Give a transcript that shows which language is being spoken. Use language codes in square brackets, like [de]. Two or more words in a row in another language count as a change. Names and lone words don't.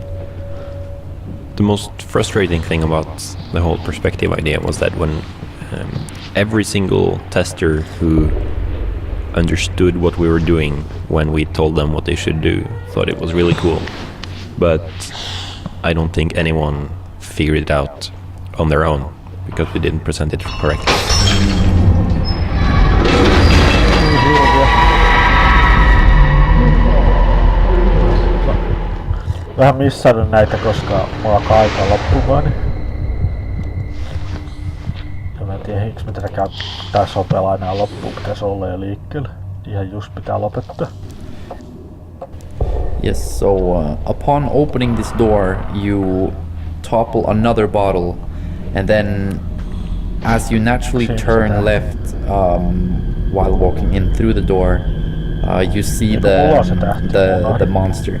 [en] The most frustrating thing about the whole perspective idea was that when every single tester who understood what we were doing when we told them what they should do thought it was really cool, but I don't think anyone figured it out on their own because we didn't present it correctly. [fi] Vähän missannut näitä, koska mulla alkaa aika loppumaan. Ja mä en tiedä, miksi me tätä tässä on pelaa enää loppuun, pitäisi olla jo liikkeelle. Ihan just pitää lopettaa. [en] Yes, so upon opening this door, you topple another bottle, and then as you naturally turn left while walking in through the door, you see the monster.